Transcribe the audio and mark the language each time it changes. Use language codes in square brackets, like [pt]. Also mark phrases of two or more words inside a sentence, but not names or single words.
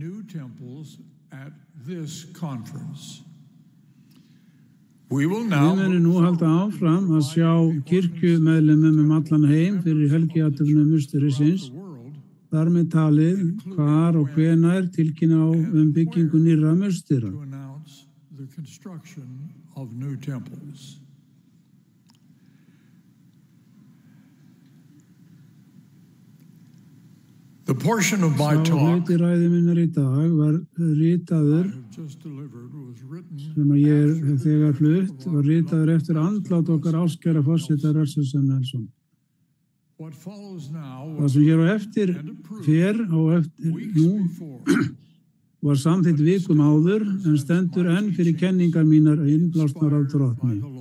[is] Við munum nú halda áfram að sjá kirkjumeðlimum allan heim fyrir helgiathöfnum musterisins, þar með talið hvar og hvenær tilkynna á byggingu nýrra mustera. [en] The portion of my talk [is] hluti ræðu minnar í dag var ritaður sem að ég hef þegar flutt var ritaður eftir andlát okkar áskæra forseta Russell M. Nelson. Það sem hér á eftir nú var samþykkt vikum áður en stendur enn fyrir kenningar mínar innblásnar af Drottni.